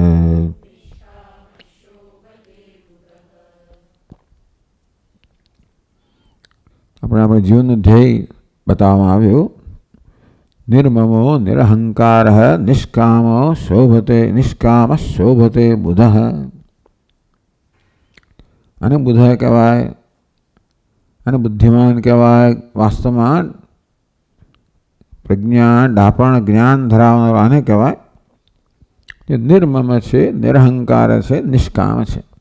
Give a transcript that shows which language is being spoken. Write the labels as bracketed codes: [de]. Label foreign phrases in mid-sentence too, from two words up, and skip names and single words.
[gu] અપના જીવન ધ્યેય બતાવવામાં આવ્યું। [sa] निर्ममो निरहंकारः निष्कामो शोभते निष्कामशोभते बुधः। [gu] અને બુધ કહેવાય અને બુદ્ધિમાન કહેવાય। વાસ્તવમાં પ્રજ્ઞા ડાપણ જ્ઞાન ધરાવનારો આને કહેવાય કે નિર્મમ છે, નિરહંકાર છે, નિષ્કામ છે।